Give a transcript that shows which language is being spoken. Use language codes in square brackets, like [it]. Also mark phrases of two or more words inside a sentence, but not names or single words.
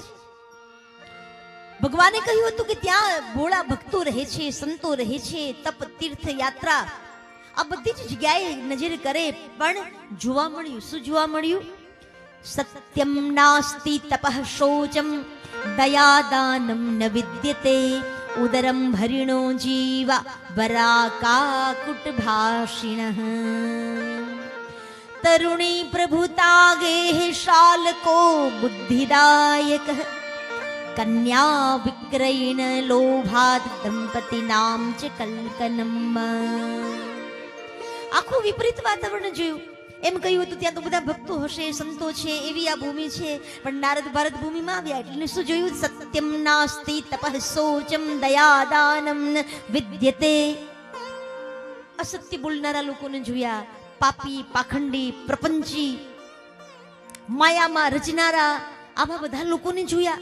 [gu] ભગવાને કહ્યું હતું કે ત્યાં ભોળા ભક્તો રહે છે, સંતો રહે છે, તપ તીર્થ યાત્રા આ બધી જ જગ્યાએ નજર કરે. પણ જોવા મળ્યું, શું જોવા મળ્યું? [sa] સત્યમ નાસ્તિ તપઃ શૌચમ દયાદાનમ ન વિદ્યતે ઉદરમ ભરિણો જીવા વરાકાકુટ ભાષિણઃ. तरुणी प्रभुता गेह शालको बुद्धिदायक कन्या विक्रयण लोभात दंपति नाम च कल्कनम. [gu] આખું વિપરીત વાતાવરણ જોયું. એમ કહ્યું હતું ત્યાં તો બધા ભક્તો હશે, સંતો છે, એવી આ ભૂમિ છે. પણ નારદ ભારત ભૂમિમાં આવ્યા એટલે શું જોયું? [sa] સત્યમ નાસ્તિ તપઃ શૌચમ દયાદાનમ ન વિદ્યતે. [gu] અસત્ય બોલનારા લોકોને જોયા, પાપી, પાખંડી, પ્રપંચી, માયામાં રચનારા આવા બધા લોકોને જોયા.